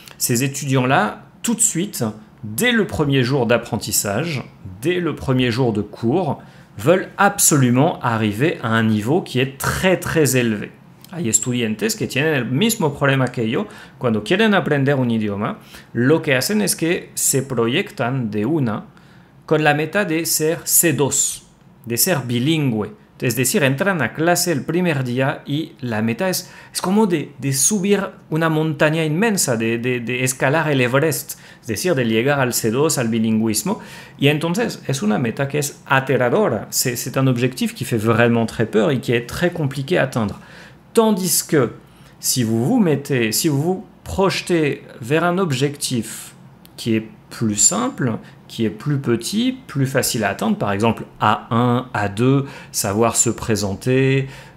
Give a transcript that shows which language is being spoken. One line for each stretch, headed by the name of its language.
French: Ces étudiants-là, tout de suite, dès le premier jour d'apprentissage, dès le premier jour de cours, veulent absolument arriver à un niveau qui est très très élevé.
Spanish: Hay estudiantes que tienen el mismo problema que yo. Cuando quieren aprender un idioma, lo que hacen es que se proyectan de una con la meta de ser C2, de ser bilingüe. Es decir, entran a clase el primer día y la meta es como de subir una montaña inmensa, de escalar el Everest, es decir, de llegar al C2, al bilingüismo. Y entonces es una meta que es aterradora.
French: C'est un objectif qui fait vraiment très peur et qui est très compliqué à atteindre. Tandis que si vous vous projetez vers un objectif qui est plus simple, qui est plus petit, plus facile à atteindre, par exemple A1, A2, savoir se présenter,